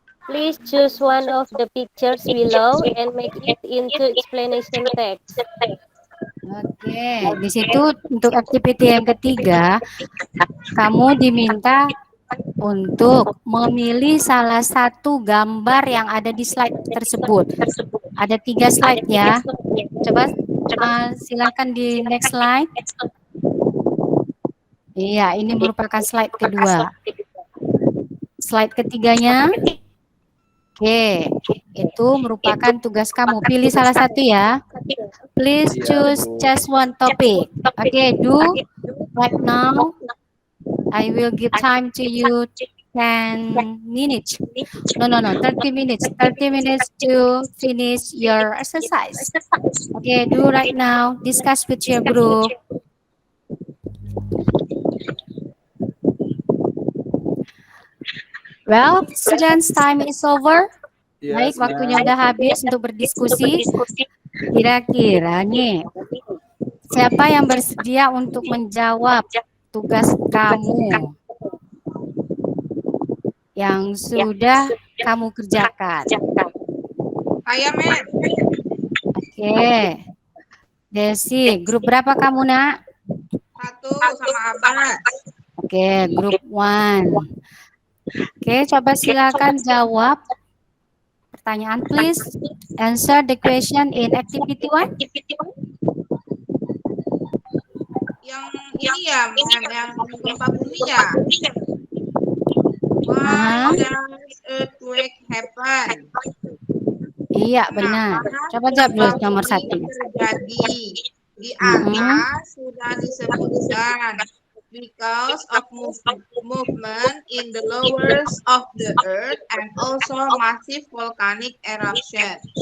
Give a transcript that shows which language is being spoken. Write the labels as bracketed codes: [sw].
[en] Please choose one of the pictures below and make it into explanation text. [id] Oke, di situ untuk activity yang ketiga, kamu diminta untuk memilih salah satu gambar yang ada di slide tersebut. Ada 3 slide ya. Coba silakan di next slide. Iya, ini merupakan slide kedua. Slide ketiganya. Oke, itu merupakan tugas kamu. Pilih salah satu ya. [en] Please choose just one topic. Okay, do right now. I will give time to you 10 minutes. No, 30 minutes. 30 minutes to finish your exercise. Okay, do right now. Discuss with your group. Well, students, time is over. [id] Baik, waktunya udah habis untuk berdiskusi. Kira-kira nih, siapa yang bersedia untuk menjawab tugas kamu yang sudah kamu kerjakan? Saya, ma'am. Oke. Desi, grup berapa kamu, Nak? 1 sama Abbas. Oke, grup 1. Oke, coba silakan jawab pertanyaan, [en] please. Answer the question in activity 1. [id] Yang ini ya, ma'am, yang gempa bumi ya. [en] Why does earthquake happen? [id] Iya, benar. Coba jawab dulu nomor 1. Terjadi di atas sudah disebutkan. [en] Because of movement in the lowers of the earth and also massive volcanic eruption.